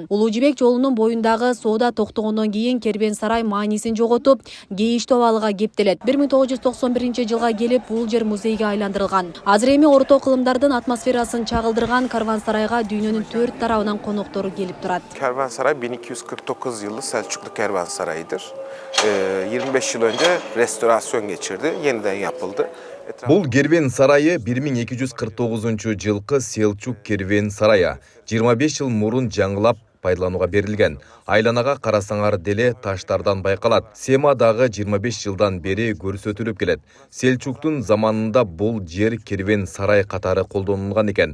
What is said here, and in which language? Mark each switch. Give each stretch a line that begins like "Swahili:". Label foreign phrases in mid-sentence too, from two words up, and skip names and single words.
Kyrgyz: Улуу Жибек жолунун боюндагы соода токтогондон кийин Кербен сарай маанисин жоготуп, кейиштүү абалга кептелет. 1991-жылга келип бул жер музейге айландырылган. Азыр эми орто кылымдардын атмосферасын чагылдырган карван-сарайга дүйнөнүн 4 тарабынан коноктору келип турат.
Turkish: Kervansaray 1249 yılı Selçuklu Kervansarayı'dır. 25 yıl önce restorasyon geçirdi, yeniden yapıldı.
Kyrgyz: Бұл Кервен сарайы 1249 жылқы Селчук Кервен сарайы 25 жыл мурун жаңылап пайдалануга берилген. Айланага карасаңар деле таштардан байкалат. Семадагы 25 жылдан бери көрсөтүлүп келет. Селчуктун заманында бул жер Кервен сарай катары колдонулган экен.